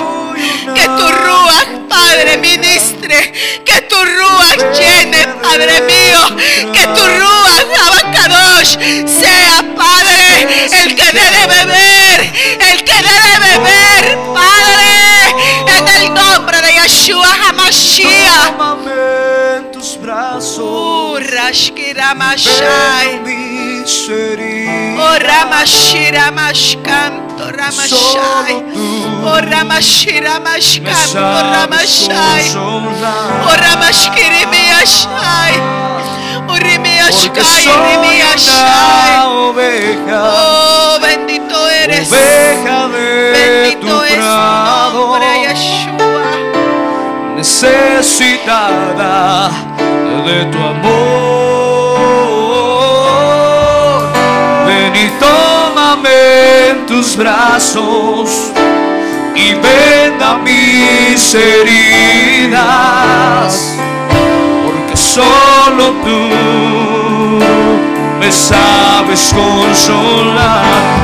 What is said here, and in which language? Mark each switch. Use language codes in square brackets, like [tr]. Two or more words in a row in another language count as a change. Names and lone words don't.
[es] Que tu Ruach, Padre, ministre, que tu Ruach llene, Padre mío, que tu Ruach, Abacadosh, sea, Padre, el que dé de beber, el que dé de beber, Padre, en el nombre de Yeshua HaMashiach. Ramashkira Mashai. Oh Ramashira Mashkanto Ramashai. Oh Ramashira Mashkanto Ramashai. Oh Ramashkiri Miyashai. Urimiashkai, Urimiashai. Oh, bendito eres. Bendito es tu nombre, Yeshua. Necesitada de tu amor, ven y tómame en tus brazos y venda mis heridas, porque solo tú me sabes consolar.